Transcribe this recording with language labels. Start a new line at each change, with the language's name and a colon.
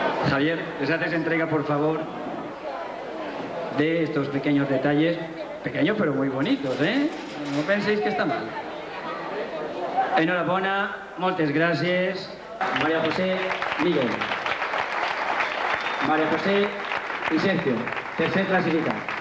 Spanish: Javier, les haces entrega, por favor, de estos pequeños detalles. Pequeños pero muy bonitos, ¿eh? No penséis que está mal.
Catalan: Enhorabona, moltes gràcies.
Spanish: María José Miguel. María José y Sergio, tercer clasificado.